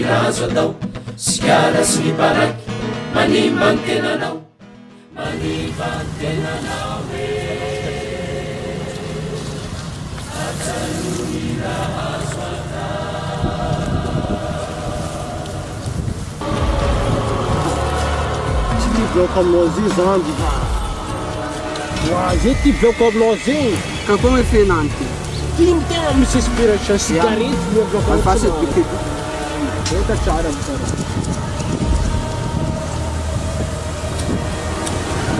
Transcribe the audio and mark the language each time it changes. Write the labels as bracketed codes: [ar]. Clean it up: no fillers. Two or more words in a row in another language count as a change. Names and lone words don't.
[mg] razo atao sigara sy ny baraky manimbang tenanao manimbang tenanao e ajanony razo atao ty bloco aminao zay zany zay ty bloco aminao zay [pt] ka como é Fernando? [mg] Tim tena misy inspiration sigarety no bloco [pt] Mas faça porque [mg] Tenta tsara tsara